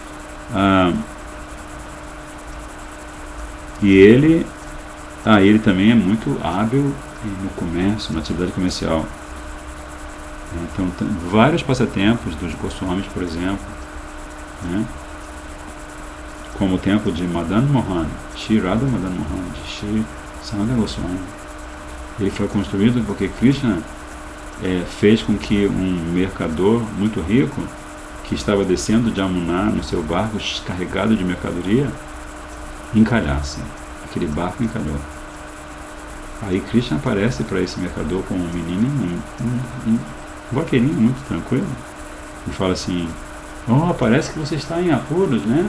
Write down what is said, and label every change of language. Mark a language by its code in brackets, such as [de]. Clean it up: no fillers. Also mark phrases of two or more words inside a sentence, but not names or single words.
[pt] E ele também é muito hábil no comércio, na atividade comercial. Então, tem vários passatempos dos Goswamis, por exemplo, né? Como o templo de Madan Mohan, Shri Radha Madan Mohan, de Shri Sanatana Goswami. Ele foi construído porque Krishna fez com que um mercador muito rico, que estava descendo de Yamuna no seu barco carregado de mercadoria, encalhasse. Aquele barco encalhou. Aí Krishna aparece para esse mercador com um menino, um vaqueirinho muito tranquilo, e fala assim: "Oh, parece que você está em apuros, né?